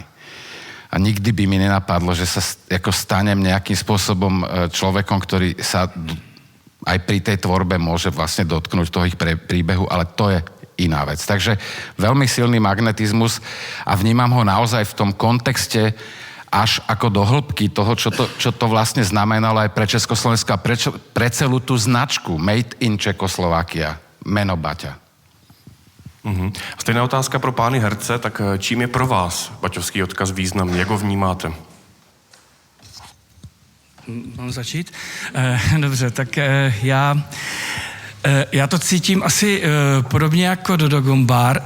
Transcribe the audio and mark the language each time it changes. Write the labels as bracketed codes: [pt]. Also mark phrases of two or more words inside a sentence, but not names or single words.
[sk] A nikdy by mi nenapadlo, že sa ako stanem nejakým spôsobom človekom, ktorý sa aj pri tej tvorbe môže vlastne dotknúť toho ich príbehu, ale to je iná vec. Takže veľmi silný magnetizmus a vnímam ho naozaj v tom kontexte až ako do hĺbky toho, čo to vlastne znamenalo aj pre Československo a pre celú tú značku Made in Czechoslovakia, meno Baťa. [cs] Stejná otázka pro pány herce, tak čím je pro vás baťovský odkaz významný? Jak ho vnímáte? Mám začít? Dobře, tak já to cítím asi podobně jako Dodo Gombár.